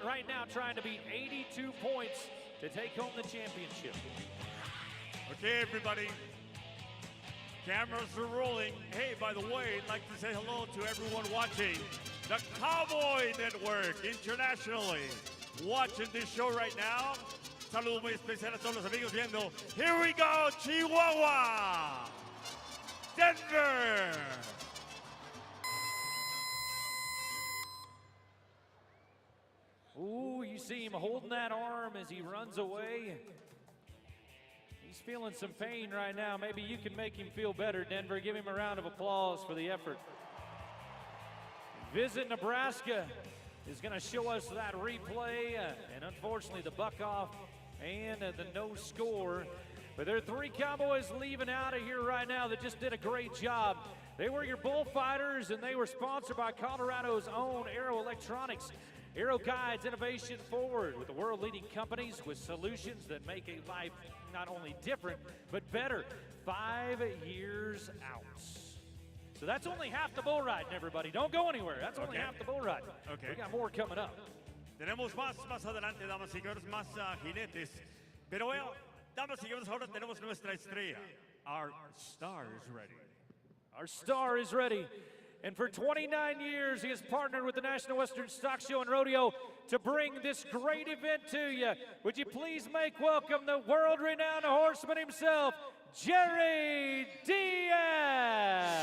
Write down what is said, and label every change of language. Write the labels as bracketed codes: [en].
[en] Right now, trying to beat 82 points to take home the championship. Okay, everybody. Cameras are rolling. Hey, by the way, I'd like to say hello to everyone watching the Cowboy Network internationally. Watching this show right now. [es] Saludos muy especial a todos los amigos viendo. [en] Here we go, Chihuahua, Denver. Ooh, you see him holding that arm as he runs away. He's feeling some pain right now. Maybe you can make him feel better, Denver. Give him a round of applause for the effort. Visit Nebraska is going to show us that replay, and unfortunately the buck off and the no score. But there are three Cowboys leaving out of here right now that just did a great job. They were your bullfighters, and they were sponsored by Colorado's own Aero Electronics. Aero guides innovation forward with the world-leading companies with solutions that make a life not only different, but better. 5 years out. So that's only half the bull riding, everybody. Don't go anywhere. That's only half the bull riding. Okay. We got more coming up. [es] Tenemos más adelante, damas y señores, más jinetes. Pero bueno, damas y señores, ahora tenemos nuestra estrella. [en] Our star is ready. Our star is ready. And for 29 years, he has partnered with the National Western Stock Show and Rodeo to bring this great event to you. Would you please make welcome the world-renowned horseman himself, Jerry Diaz.